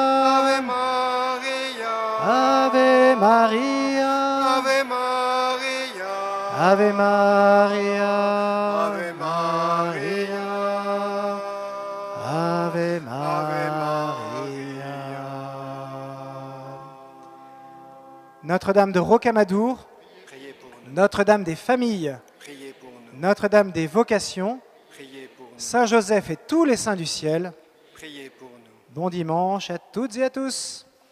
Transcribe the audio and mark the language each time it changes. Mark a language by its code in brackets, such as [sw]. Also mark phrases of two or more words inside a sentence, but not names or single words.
[la] Ave Maria, Ave Maria, Ave Maria, Ave Maria, Ave Maria, Ave Ave Maria. [fr] Notre-Dame de Rocamadour, Priez pour nous, Notre-Dame des familles, priez pour nous, Notre-Dame des vocations, priez pour nous, Saint Joseph et tous les saints du ciel. priez pour nous. Bon dimanche à toutes et à tous.